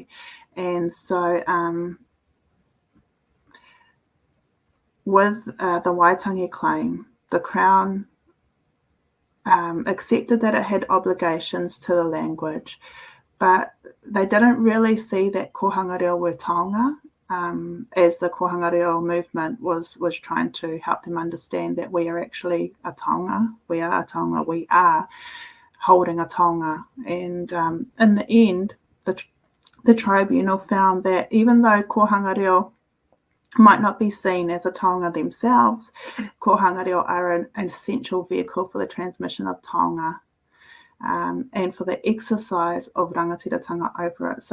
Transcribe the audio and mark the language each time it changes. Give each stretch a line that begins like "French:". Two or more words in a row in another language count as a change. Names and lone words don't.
English: And so with the Waitangi claim, the Crown accepted that it had obligations to the language, but they didn't really see that kohanga reo were taonga, as the Kohanga Reo movement was trying to help them understand that we are actually a taonga. We are a taonga. We are holding a taonga. And in the end, the tribunal found that even though Kohanga Reo might not be seen as a taonga themselves, Kohanga Reo are an essential vehicle for the transmission of taonga and for the exercise of rangatiratanga over it.